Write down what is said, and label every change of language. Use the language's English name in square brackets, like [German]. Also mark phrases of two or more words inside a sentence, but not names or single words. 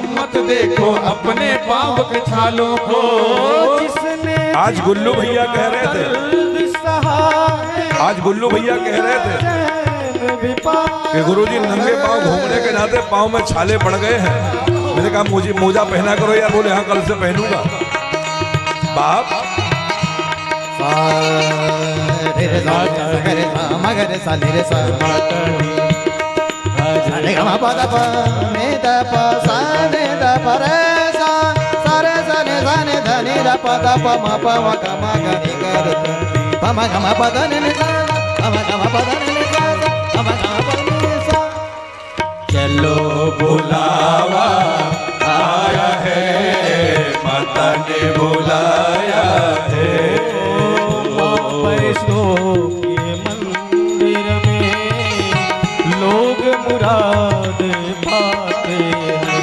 [Hindi] तुम मत देखो अपने पाँव के छालों को। जिसने आज गुल्लू भैया कह रहे थे, दर्द सहा है, आज गुल्लू भैया कह रहे थे चैन भी पाया कि गुरुजी नंगे पांव घूमने के नाते पांव में छाले पड़ गए हैं। मैंने कहा मुझे मोजा पहना करो यार। बोले हाँ कल से पहनूंगा। बाप रे सा रे सा मगरे सा रे सा रे ग म प द प मे द प सा ने द प रे सा सा रे सा ने ध नि द प द प म प म ग म ग नि ग रे प म ग म प द नि नि सा प म ग म प द नि नि सा प म ग म प नि सा। चलो बुलावा आया है, माता ने बुलाया है। पैसों के मंदिर में लोग मुराद पाते हैं।